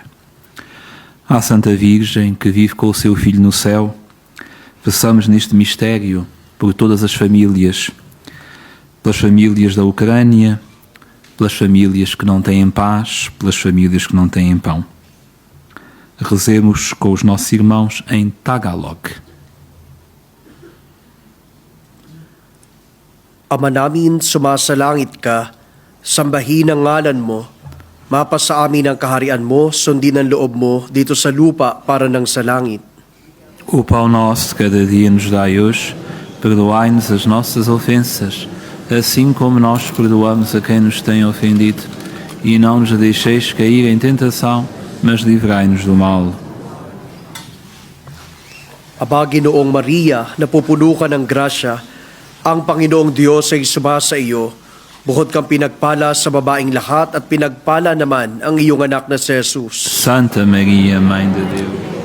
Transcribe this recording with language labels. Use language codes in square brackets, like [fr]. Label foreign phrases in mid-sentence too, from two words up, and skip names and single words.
[pt] À Santa Virgem, que vive com o seu Filho no céu, peçamos neste mistério por todas as famílias, pelas famílias da Ucrânia, pelas famílias que não têm paz, pelas famílias que não têm pão. Rezemos com os nossos irmãos em Tagalog. [tl] Ama namin, sumasalangit ka, sambahin ang ngalan mo, mapasa amin ang kaharian mo, sundin ang loob mo dito sa lupa para ng sa langit. [pt] O pão nosso de cada dia nos dai hoje, perdoai-nos as nossas ofensas, assim como nós perdoamos a quem nos tem ofendido, e não nos deixeis cair em tentação, mas livrai-nos do mal. [tl] Aba, Ginoong Maria, napupuno ka ng grasya, ang Panginoong Diyos ay sumasa iyo. Bukod kang pinagpala sa babaeng lahat at pinagpala naman ang iyong anak na si Jesus. [pt] Santa Maria, Mãe de Deus.